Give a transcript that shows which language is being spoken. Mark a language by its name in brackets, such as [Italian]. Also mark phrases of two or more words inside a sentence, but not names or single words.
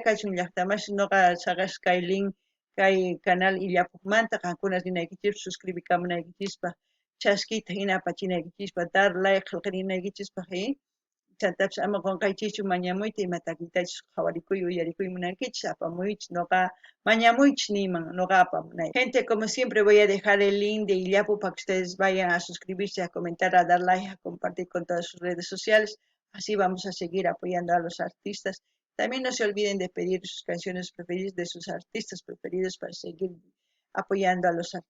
[Quechua] kachun llaqtamasiy nuqa saqash kay link kay canal Illapuqmanta qankuna rinaykichis suscribikamunaykichispa chaskita hina apachinaykichishpa [Spanish] dar like [Quechua] qillqarinaykichispa chantapis ama qunqaychikchu mañamuyta ima takiytachus qhawarikuy uyarikuy munankichis apamuychis nuqa mañamuychis niyman nuqa apamunay [Spanish] gente como siempre voy a dejar el link de Illapu para que ustedes vayan a suscribirse, a comentar, a dar like, a compartir con todas sus redes sociales. Así vamos a seguir apoyando a los artistas. También no se olviden de pedir sus canciones preferidas de sus artistas preferidos para seguir apoyando a los artistas.